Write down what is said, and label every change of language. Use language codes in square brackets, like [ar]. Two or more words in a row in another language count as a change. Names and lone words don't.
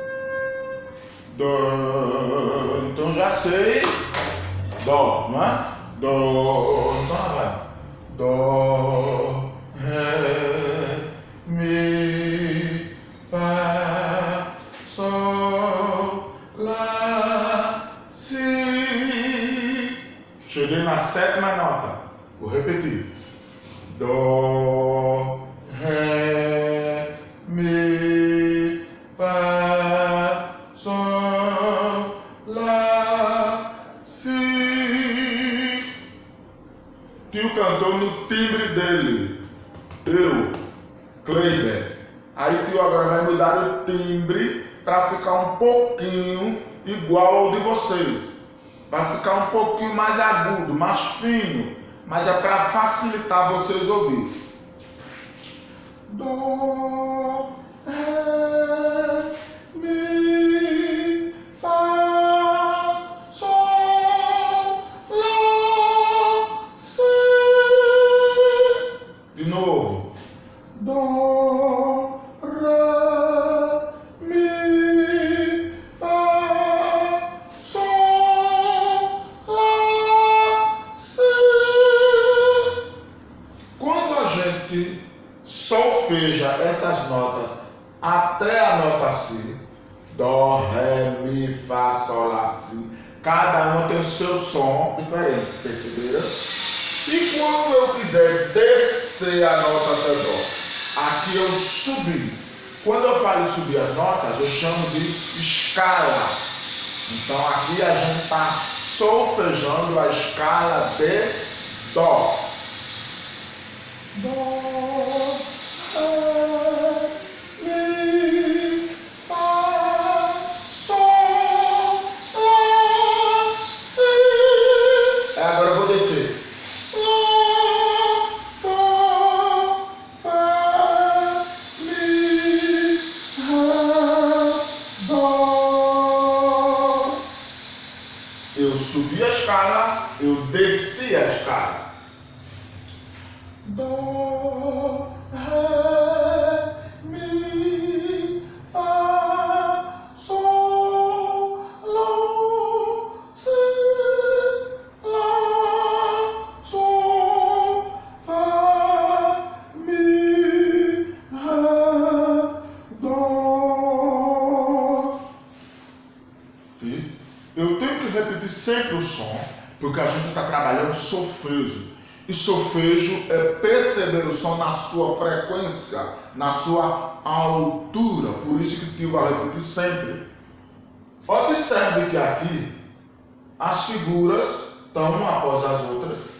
[pt] Dó. Então já sei Dó, não é? Dó, então vai. Dó, ré, mi, fá, sol, lá, si. Cheguei na sétima nota. Vou repetir. Dó, ré, mi, fá, sol, lá, si. Tio cantou no timbre dele. Eu, Kleiber. Aí tio agora vai mudar o timbre para ficar um pouquinho igual ao de vocês. Vai ficar um pouquinho mais agudo, mais fino. Mas é para facilitar vocês ouvirem. Dó, ré, mi, fá, sol, lá, si. De novo. Dó, ré, mi, fá, sol, lá, si. Quando a gente solfeja essas notas até a nota Si, Dó, Ré, Mi, Fá, Sol, Lá, Si, cada uma tem o seu som diferente, perceberam? E quando eu quiser descer a nota até Dó, aqui eu subi. Quando eu falo subir as notas, eu chamo de escala. Então aqui a gente está solfejando a escala de Dó. Dó, ré, mi, fá, sol, lá, si. Agora eu vou descer. Lá, sol, fá, mi, ré, dó. Eu subi a escala, eu desci a escala. Dó, ré, mi, fá, sol, lá, si, lá, sol, fá, mi, ré, dó. Eu tenho que repetir sempre o som, porque a gente está trabalhando solfejo. E solfejo é perceber o som na sua frequência, na sua altura. Por isso que o tio vai repetir sempre. Observe que aqui as figuras estão uma após as outras.